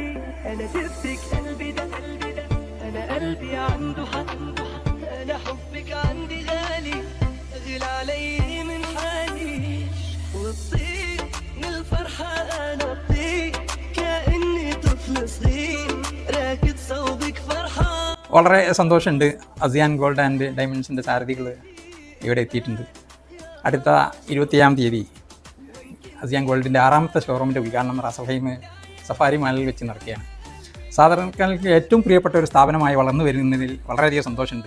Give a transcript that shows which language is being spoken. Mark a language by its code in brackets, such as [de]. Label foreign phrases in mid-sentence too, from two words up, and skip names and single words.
[ar] أنا شفتك قلبي دق، أنا قلبي عنده حق، أنا حبك عندي غالي، أغلى علي من حالي. وتصير من الفرحة أنا أطير كأني طفل صغير راكد صوبك فرحة. [ml] വളരെ സന്തോഷമുണ്ട്. അസിയാൻ ഗോൾഡ് ആൻഡ് ഡയമണ്ട്സിൻ്റെ സാരഥികൾ ഇവിടെ എത്തിയിട്ടുണ്ട്. അടുത്ത 27-ാം തീയതി അസിയാൻ ഗോൾഡിൻ്റെ 6ാമത്തെ ഷോറൂമിൻ്റെ ഉദ്ഘാടനം റാസൽഹൈം സഫാരി മാളിൽ വെച്ച് നടക്കുകയാണ്. സാധാരണക്കാർക്ക് ഏറ്റവും പ്രിയപ്പെട്ട ഒരു സ്ഥാപനമായി വളർന്നു വരുന്നതിൽ വളരെയധികം സന്തോഷമുണ്ട്.